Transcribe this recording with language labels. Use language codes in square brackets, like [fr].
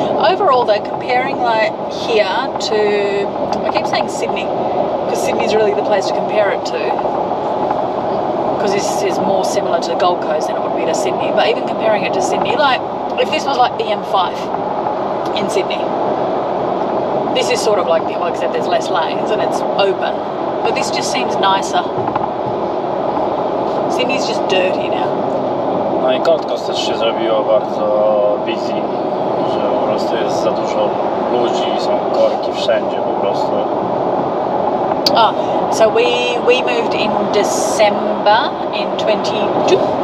[en] Overall though, comparing like here to, I keep saying Sydney, because Sydney's really the place to compare it to, because this is more similar to Gold Coast than it would be to Sydney, but even comparing it to Sydney, like if this was like the M5 in Sydney, this is sort of like the, well, except there's less lanes and it's open, but this just seems nicer. Sydney's just dirty now. [pl] No i Gold Coast też się zrobiło bardzo busy, że po prostu jest za dużo ludzi, są korki wszędzie po prostu. [en] So we moved in December in 21.